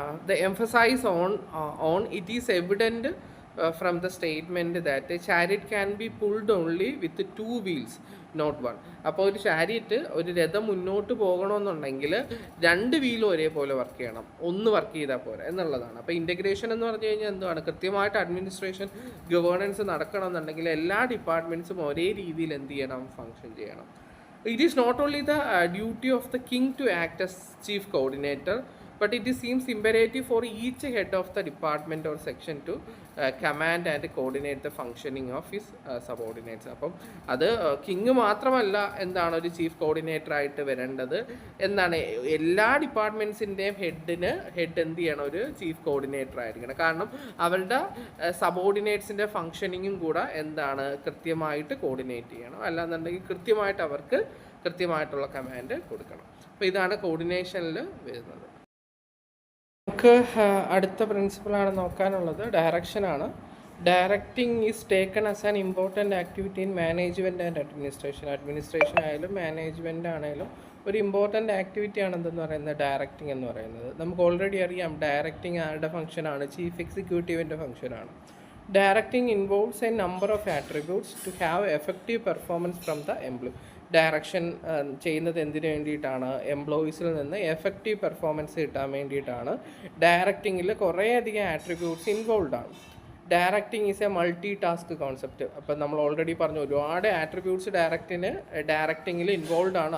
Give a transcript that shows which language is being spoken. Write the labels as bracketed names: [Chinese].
[English] The emphasis on it is evident from the statement that a chariot can be pulled only with 2 wheels, not 1. [Malayalam] അപ്പോൾ ഒരു chariot, ഒരു രഥം മുന്നോട്ട് പോകണമെന്നുണ്ടെങ്കിൽ 2 വീലും ഒരേപോലെ വർക്ക് ചെയ്യണം, ഒന്ന് വർക്ക് ചെയ്താൽ പോരാ എന്നുള്ളതാണ്. അപ്പോൾ ഇൻ്റഗ്രേഷൻ എന്ന് പറഞ്ഞു കഴിഞ്ഞാൽ എന്താണ്, കൃത്യമായിട്ട് അഡ്മിനിസ്ട്രേഷൻ ഗവേണൻസ് നടക്കണമെന്നുണ്ടെങ്കിൽ എല്ലാ ഡിപ്പാർട്ട്മെൻറ്റ്സും ഒരേ രീതിയിൽ എന്ത് ചെയ്യണം, ഫങ്ഷൻ ചെയ്യണം. [English] It is not only the duty of the king to act as chief coordinator, but it seems imperative for each head of the department or section to command and coordinate the functioning of his subordinates. [Malayalam] അപ്പം അത് king മാത്രമല്ല എന്താണ് ഒരു chief coordinator ആയിട്ട് വരേണ്ടത്, എന്താണ് എല്ലാ ഡിപ്പാർട്ട്മെൻറ്റ്സിൻ്റെയും head എന്ത് ചെയ്യണം, ഒരു ചീഫ് കോർഡിനേറ്റർ ആയിരിക്കണം. കാരണം അവരുടെ സബോർഡിനേറ്റ്സിൻ്റെ ഫങ്ഷനിങ്ങും കൂടെ എന്താണ് കൃത്യമായിട്ട് കോർഡിനേറ്റ് ചെയ്യണം. അല്ലാന്നുണ്ടെങ്കിൽ കൃത്യമായിട്ട് അവർക്ക് കൃത്യമായിട്ടുള്ള കമാൻഡ് കൊടുക്കണം. അപ്പോൾ ഇതാണ് കോർഡിനേഷനിൽ വരുന്നത്. നമുക്ക് അടുത്ത പ്രിൻസിപ്പിളാണ് നോക്കാനുള്ളത്, ഡയറക്ഷനാണ്. [English] Directing is taken as an important activity in management and administration. [Malayalam] Administration ആയാലും മാനേജ്മെൻ്റ് ആണെങ്കിലും ഒരു ഇമ്പോർട്ടൻ്റ് ആക്ടിവിറ്റി ആണെന്തെന്ന് പറയുന്നത് ഡയറക്റ്റിംഗ് എന്ന് പറയുന്നത്. നമുക്ക് ഓൾറെഡി അറിയാം ഡയറക്റ്റിംഗ് ആരുടെ ഫംഗ്ഷനാണ്, ചീഫ് എക്സിക്യൂട്ടീവിൻ്റെ ഫംഗ്ഷനാണ്. [English] Directing involves a number of attributes to have effective performance from the employee. [Malayalam] Direction ചെയ്യുന്നത് എന്തിനു വേണ്ടിയിട്ടാണ്, എംപ്ലോയീസിൽ നിന്ന് എഫക്റ്റീവ് പെർഫോമൻസ് കിട്ടാൻ വേണ്ടിയിട്ടാണ്. ഡയറക്റ്റിങ്ങിൽ കുറേയധികം ആട്രിബ്യൂട്ട്സ് ഇൻവോൾവ് ആണ്. [English] Directing is a multi task concept. [Malayalam] അപ്പം നമ്മൾ ഓൾറെഡി പറഞ്ഞു ഒരുപാട് ആട്രിബ്യൂട്ട്സ് ഡയറക്റ്റിങ്ങിൽ ഇൻവോൾവ് ആണ്.